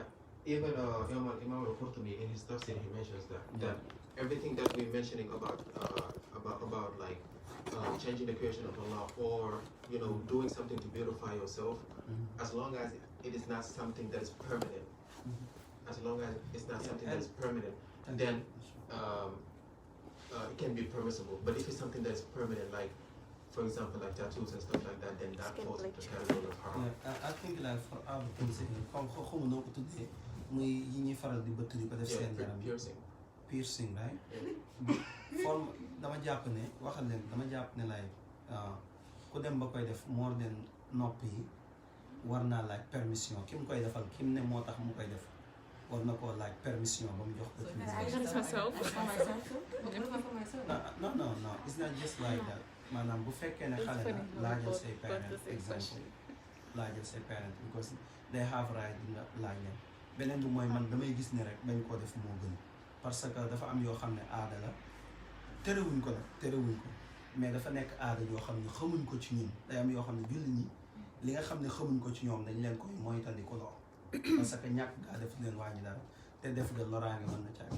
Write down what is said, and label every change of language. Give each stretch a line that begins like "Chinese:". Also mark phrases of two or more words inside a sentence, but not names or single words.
English: Even Imam al-Qurtubi in his tafsir he mentions that everything that we're mentioning about like changing the creation of Allah, or doing something to beautify yourself, as long as it is not something that is permanent, as long as it's not something that is permanent, then it can be permissible. But if it's something that is permanent, like for example like tattoos and stuff like that, then that falls into the category of haram. I think like for other things,
Wolof: comme xamu noo ko tuddee muy yi ñuy faral di bëtt di ko def seen yaram
English: piercing right.
Wolof: Forme dama jàpp ne waxal leen dama jàpp ne like ku dem ba koy def
English: more than
Wolof: nopp yi war naa laaj permission ki mu koy defal ki mu ne moo tax mu koy def war na koo laaj permission ba mu jox ko
English: no it's not just like that.
Wolof: Maanaam bu fekkee ne xale na laajal say parents, exemple laajal say parents,
English: because they have right
Wolof: di nga laaj leen. Beneen bi mooy man damay gis ne rek bañ koo def moo gën,
French: parce que
Wolof: dafa am yoo xam ne aada la terewuñ ko mais dafa nekk aada yoo xam ne xamuñ ko ci ñun. Day am yoo xam ne julli ñi li nga xam ne xamuñ ko ci ñoom dañ leen koy moytandiku loo,
French: parce que
Wolof: ñàkk gaa def leen wàññi dara te def nga loraange mën na caag.